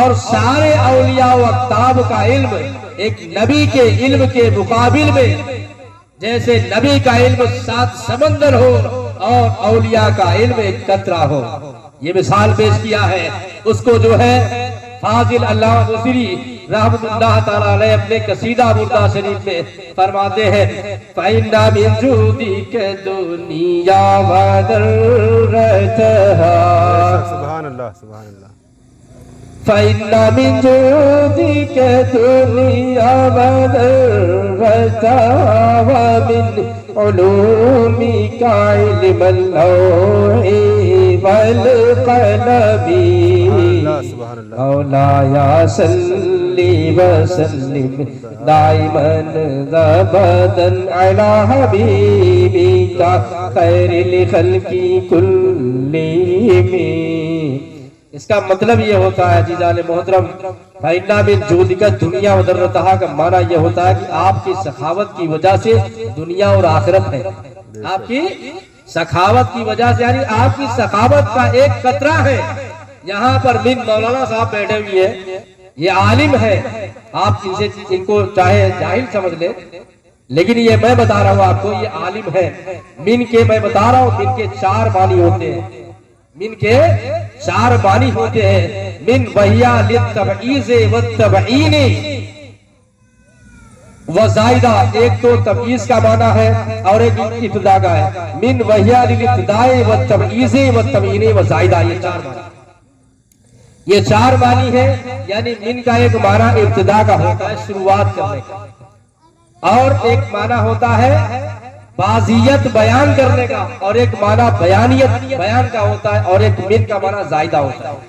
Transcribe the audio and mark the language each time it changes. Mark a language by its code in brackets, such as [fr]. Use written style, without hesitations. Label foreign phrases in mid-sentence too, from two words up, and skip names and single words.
[hi] और सारे औलिया व अक्ताब का इल्म एक नबी के इल्म के मुकाबिल में जैसे नबी का इल्म 7 समंदर हो और औलिया का इल्म एक कतरा हो। ये मिसाल पेश किया है। उसको जो है फाजिल अल्लामा बुसीरी [ar] رحمة الله تعالى عليه [hi] अपने कसीदा बुर्दा शरीफ में फरमाते हैं, [ar] فإن من جودك الدنيا وضرتها. سبحان الله، سبحان الله. فإن من جودك الدنيا وضرتها ومن علومك علم اللوح والقلم. مولاي صل وسلم دائما أبدا على حبيبك خير الخلق كلهم. [hi] इसका मतलब ये होता है जीजान मोहतरम, [ar] فإن من جودك الدنيا وضرتها [hi] का माना ये होता है कि आपकी सखावत की वजह से दुनिया और आखिरत है। आपकी सखावत की वजह से, यानी आपकी सखावत का एक कतरा है। यहाँ पर बिन मौलाना साहब बैठे हुए हैं, ये आलिम है, आप इनको चाहे जाहिल समझ ले, लेकिन ये मैं बता रहा हूँ आपको, ये आलिम है। मिन के मैं बता रहा हूँ, मिन के 4 मानी होते हैं, मिन के 4 मानी होते हैं। [ar] من وهي للتبعيض والتبيين وزائدة, [hi] एक तो तबईज़ का माना है और एक इब्तिदा का है। [ar] من وهي للابتداء والتبعيض والتبيين وزائدة, [hi] ये 4 मानी, ये 4 मानी है। यानी मिन का एक माना इब्तिदा का होता है, शुरुआत करने का, और एक माना होता है बाजियत बयान करने का, और एक माना बयानियत बयान का होता है, और एक मिन का माना जायदा होता है।